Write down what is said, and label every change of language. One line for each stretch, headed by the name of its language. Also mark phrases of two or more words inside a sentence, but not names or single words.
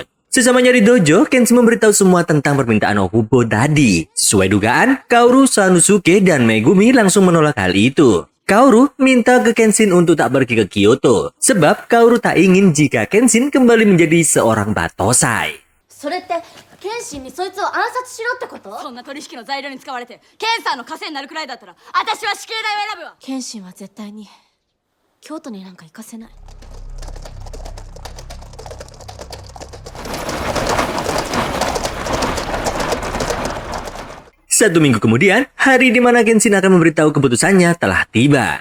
Indonesian: Sesamanya di dojo, Kenshin memberitahu semua tentang permintaan Okubo tadi. Sesuai dugaan, Kaoru, Sanosuke, dan Megumi langsung menolak hal itu. Kaoru minta ke Kenshin untuk tak pergi ke Kyoto, sebab Kaoru tak ingin jika Kenshin kembali menjadi seorang batosai.
Japanese: それって剣心にそいつを暗殺しろってこと？そんな取引の材料に使われてケンさんの稼いになるくらいだったら私は死刑台を選ぶわ。剣心は絶対に京都になんか行かせない。
Indonesian: 1 minggu kemudian, hari di mana Kenshin akan memberitahu keputusannya telah tiba.